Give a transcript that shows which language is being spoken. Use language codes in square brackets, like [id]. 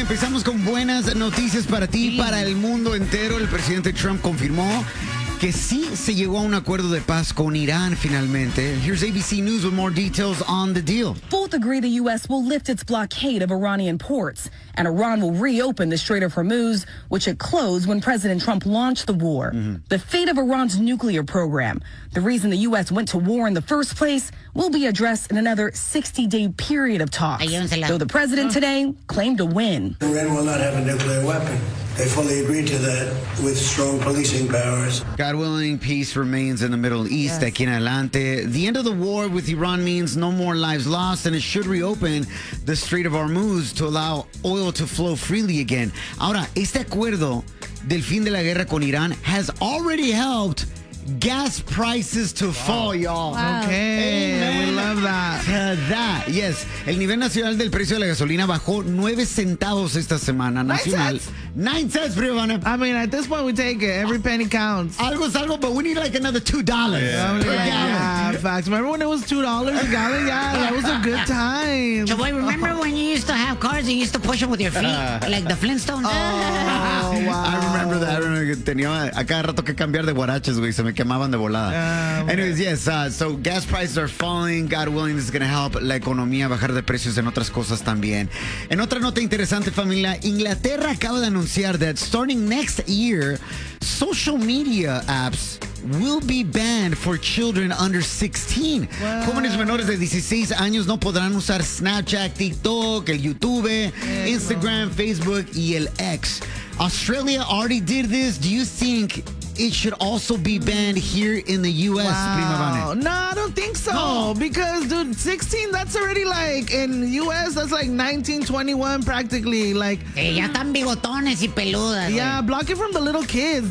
[es] Empezamos con buenas noticias para ti y para el mundo entero. El presidente Trump confirmó que sí se llegó a un acuerdo de paz con Irán finalmente. [en] Here's ABC News with more details on the deal. Both agree the U.S. will lift its blockade of Iranian ports, and Iran will reopen the Strait of Hormuz, which it closed when President Trump launched the war. Mm-hmm. The fate of Iran's nuclear program, the reason the U.S. went to war in the first place, will be addressed in another 60-day period of talks. [es] Ayúnsela. [en] Though the president today claimed a win. Iran will not have a nuclear weapon. They fully agreed to that with strong policing powers. God willing, peace remains in the Middle East. Yes. [es] Aquí en adelante. [en] The end of the war with Iran means no more lives lost, and it should reopen the Strait of Hormuz to allow oil to flow freely again. [es] Ahora, este acuerdo del fin de la guerra con Irán [en] has already helped gas prices to fall, y'all. Wow. Okay, amen. We love that. [es] Yes, el nivel nacional del precio de la gasolina bajó 9 centavos esta semana nacional. [en] $0.09, Brivana. I mean, at this point, we take it. Every penny counts. [es] Algo es algo, [en] but we need like another $2 per gallon. Facts. Remember when it was $2 a gallon? Yeah, that was a good time. Chavoy, remember when you used to have cars and you used to push them with your feet? Like the Flintstones? Oh, wow. I remember that. I remember [es] que tenía a cada rato que cambiar de guaraches, güey. Se me quemaban de volada. [en] Anyways, yes, so gas prices are falling. God willing, this is going to help [es] la economía bajar de precios en otras cosas también. En otra nota interesante, familia, Inglaterra acaba de anunciar [en] that starting next year, social media apps will be banned for children under 16. Wow. [es] Jóvenes menores de 16 años no podrán usar Snapchat, TikTok, el YouTube, Instagram, Facebook y el X. [en] Australia already did this. Do you think it should also be banned here in the U.S., No, I don't think so. No. Because, dude, 16, that's already like, in U.S., that's like 19, 21 practically. Like, [es] ya están bigotones y peludas. [en] Yeah, block it from the little kids.